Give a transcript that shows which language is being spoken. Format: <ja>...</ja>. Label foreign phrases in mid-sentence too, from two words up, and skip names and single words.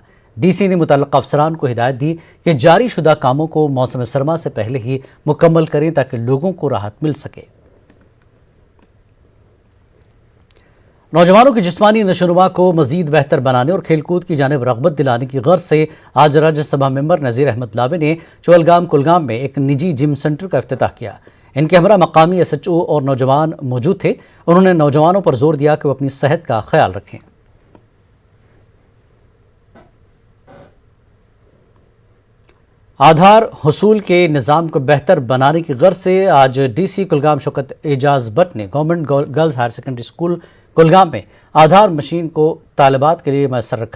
<ur>ڈی سی نے متعلقہ افسران کو ہدایت دی کہ جاری شدہ کاموں کو موسم سرما سے پہلے ہی مکمل کریں تاکہ لوگوں کو راحت مل سکے۔ نوجوانوں کی جسمانی نشوونما کو مزید بہتر بنانے اور کھیل کود کی جانب رغبت دلانے کی غرض سے آج راجیہ سبھا ممبر نذیر احمد لاوے نے چولگام کلگام میں ایک نجی جم سینٹر کا افتتاح کیا۔ ان کے ہمراہ مقامی SHO اور نوجوان موجود تھے۔ انہوں نے نوجوانوں پر زور دیا کہ وہ اپنی صحت کا خیال رکھیں۔ آدھار حصول کے نظام کو بہتر بنانے کی غرض سے آج ڈی سی کلگام شوکت اعجاز بٹ نے گورنمنٹ گرلز ہائر سیکنڈری اسکول کلگام میں آدھار مشین کو طالبات کے لیے میسر رکھا۔</ur>